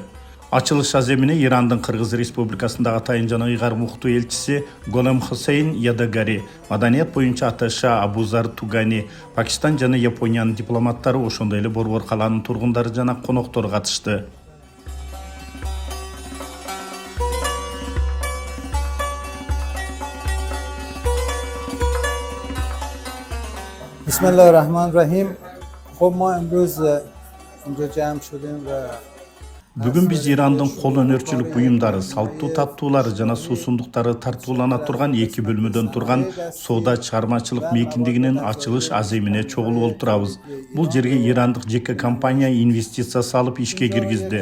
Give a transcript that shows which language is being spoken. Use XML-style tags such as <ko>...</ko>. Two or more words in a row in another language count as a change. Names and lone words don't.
<ky>Ачылыш аземине Ирандын Кыргыз Республикасындагы атайын жана ыйгар муктуу элчиси Голем Хусейн Ядагари, маданият боюнча аташа Абузар Тугани, Пакистан жана Япониянын дипломаттары, ошондой эле Борбор калаанын тургундары жана коноктору катышты.</ky> <ar>Bismillahirrahmanirrahim.</ar> <fa>خب ما امروز اینجا جمع شدیم و</fa> <ky>Бүгүн биз Ирандын кол өнөрчүлүк буюмдары, салттуу таттуулары жана суусундуктары тартуулана турган 2 бөлмөдөн турган соода чыгармачылык мейкиндигинин ачылыш аземине чогулуп олтурабыз. Бул жерге ирандык жеке компания инвестиция салып ишке киргизди.</ky>